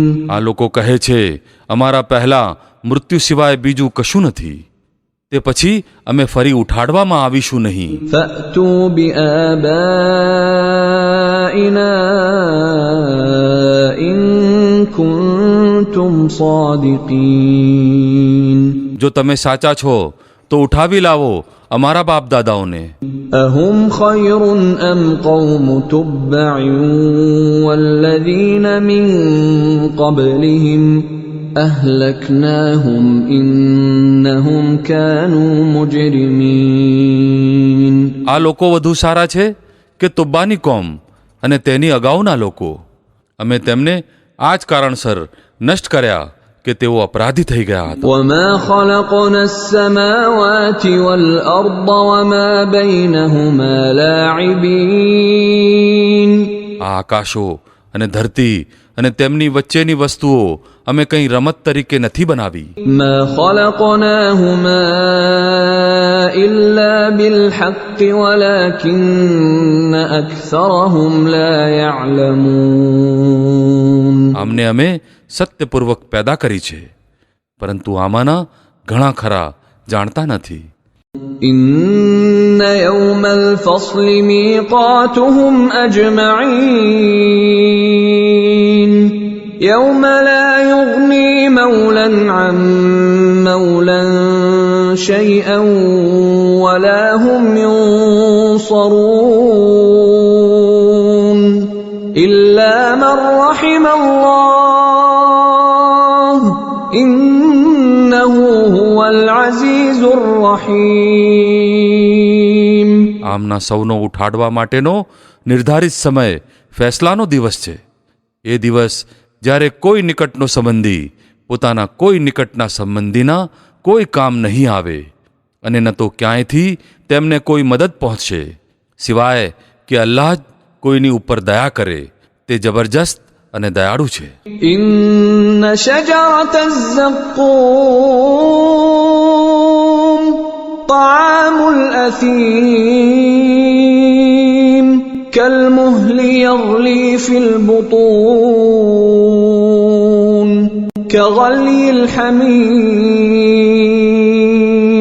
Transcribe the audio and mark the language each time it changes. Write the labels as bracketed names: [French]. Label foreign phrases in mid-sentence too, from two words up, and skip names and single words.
[Gujarati] આ લોકો કહે છે, અમારા પહેલા મૃત્યુ સિવાય બીજું કશું નથી, તે પછી અમે ફરી ઉઠાડવામાં આવીશું નહીં. [Arabic] فأتوا بآبائنا إن كنتم صادقين [Gujarati] જો તમે સાચા છો તો ઉઠાવી લાવો અમારા બાપ દાદાઓને. [Arabic] أهم خير أم قوم تبع والذين من قبلهم أهلكناهم إنهم كانوا مجرمين. [Gujarati] આ લોકો વધુ સારા છે કે તુબ્બાની કોમ અને તેની અગાઉના લોકો? અમે તેમને આ જ કારણસર નષ્ટ કર્યા કે તેઓ અપરાધી થઈ ગયા હતા. [Arabic] وما خلقنا السماوات والأرض وما بينهما لاعبين. [Gujarati] આ આકાશો અને ધરતી અને તેમની વચ્ચેની વસ્તુઓ અમે કંઈ રમત તરીકે નથી બનાવી. [Arabic] ما خلقناهما إلا بالحق ولكن أكثرهم لا يعلمون. [Gujarati] આમને અમે સત્યપૂર્વક પેદા કરી છે, પરંતુ આમાંના ઘણા ખરા જાણતા નથી. [Arabic] إن يوم الفصل ميقاتهم أجمعين يوم لا يغني مولا عن مولا شيئا ولا هم ينصرون إلا من رحم الله إنه هو العزيز الرحيم. [Gujarati] આમના સૌનો ઉઠાડવા માટેનો નિર્ધારિત સમય ફેસલાનો દિવસ છે. એ દિવસ જ્યારે કોઈ નિકટનો સંબંધી પોતાના કોઈ નિકટના સંબંધીના કોઈ કામ નહીં આવે અને ન તો ક્યાંયથી તેમને કોઈ મદદ પહોંચશે, સિવાય કે અલ્લાહ જ કોઈની ઉપર દયા કરે. તે જબરજસ્ત અને દયાળુ છે. [Arabic] إن شجرة الزقوم طعام الأثيم كالمهل يغلي في البطون كغلي الحميم.